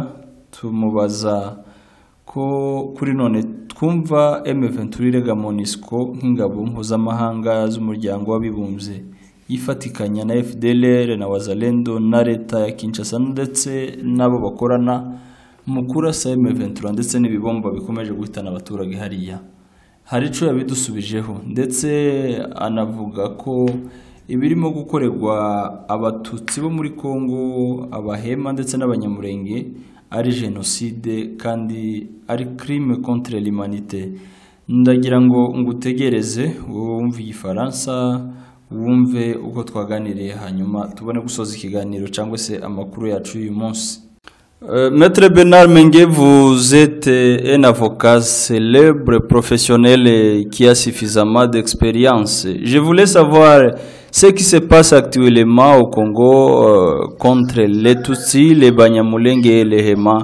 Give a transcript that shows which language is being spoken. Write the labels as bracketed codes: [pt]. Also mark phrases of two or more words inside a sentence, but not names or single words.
[rw] Tumubaza ko kuri none twumva M23 irega MONUSCO nk'ingabo mpuzamahanga z'umuryango w'abibumbye yifatikanya na FDLR na Wazalendo na leta ya Kinshasa ndetse nabo bakorana mu kurasa M23 ndetse n'ibibomba bikomeje guhitana abaturage hariya. Hari ico yabidusubijeho ndetse anavuga ko ibirimo gukorerwa abatutsi bo muri Kongo, abahema ndetse n'abanyamurenge ari genocide kandi ari [fr] crime contre l'humanité. [rw] Ndagira ngo ngutegereze wumve igifaransa wumve uko twaganiriye hanyuma tubone gusoza ikiganiro cyangwa se amakuru yacu uyu munsi. [fr] Maître Bernard Menge, vous êtes un avocat célèbre, professionnel qui a suffisamment d'expérience. Je voulais savoir ce qui se passe actuellement au Congo contre les Tutsis, les Banyamulenge et les Hema.